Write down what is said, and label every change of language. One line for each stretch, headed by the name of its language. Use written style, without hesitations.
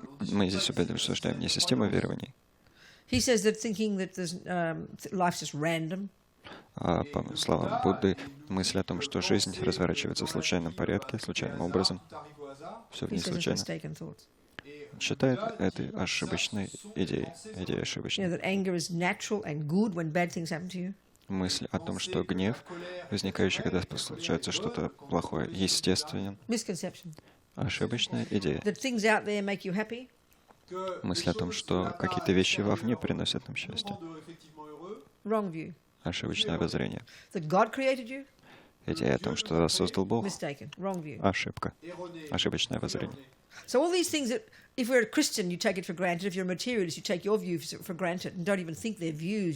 Russian: Мы здесь обсуждаем не систему верований,
English: He says that thinking that life's just random.
Russian: а, по словам Будды, мысль о том, что жизнь разворачивается в случайном порядке, случайным образом, все в
English: He
Russian: ней
English: says it's
Russian: случайно,
English: mistaken thoughts.
Russian: считает этой ошибочной идеей ошибочной.
English: That anger is natural and good when bad things happen to you.
Russian: Мысль о том, что гнев, возникающий, когда случается что-то плохое, естественен.
English: Misconception.
Russian: Ошибочная идея.
English: That things out there make you happy.
Russian: Мысль о том, что какие-то вещи вовне приносят нам счастье.
English: Wrong view.
Russian: Ошибочное воззрение.
English: That God created you.
Russian: Идея о том, что вас создал Бог.
English: Mistaken. Wrong view.
Russian: Ошибка. Ошибочное воззрение.
English: So all these things that, if you're a Christian, you take it for granted. If you're a materialist, you take your views for granted and don't even think they're views.